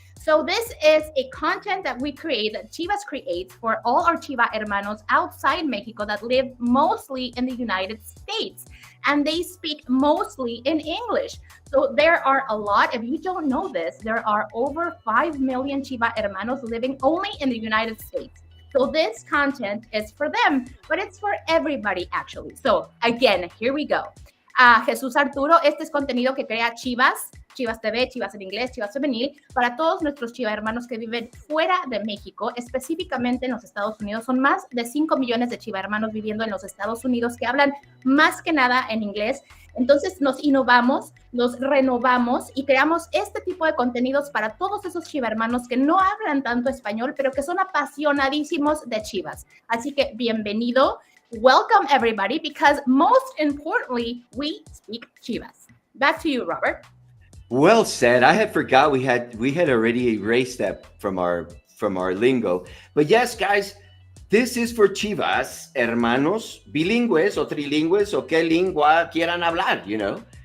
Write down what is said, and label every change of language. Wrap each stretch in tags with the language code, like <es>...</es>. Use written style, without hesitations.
<en>So this is a content that we create, that Chivas creates for all our Chiva hermanos outside Mexico that live mostly in the United States. And they speak mostly in English. So there are a lot, if you don't know this, there are over 5 million Chiva hermanos living only in the United States. So this content is for them, but it's for everybody actually. So again, here we go.</en> <es>Jesús Arturo, este es contenido que crea Chivas, Chivas TV, Chivas en inglés, Chivas Femenil, para todos nuestros Chiva hermanos que viven fuera de México, específicamente en los Estados Unidos. Son más de 5 millones de Chiva hermanos viviendo en los Estados Unidos que hablan más que nada en inglés. Entonces nos innovamos, nos renovamos y creamos este tipo de contenidos para todos esos Chiva hermanos que no hablan tanto español, pero que son apasionadísimos de Chivas. Así que bienvenido.</es> <en>Welcome everybody, because most importantly, we speak Chivas. Back to you, Robert. well said. I had forgot we had already erased that from our lingo. But yes, guys, this is for Chivas hermanos,</en> <es>bilingües o trilingües o qué lengua quieran hablar,</es> <en>you know.</en>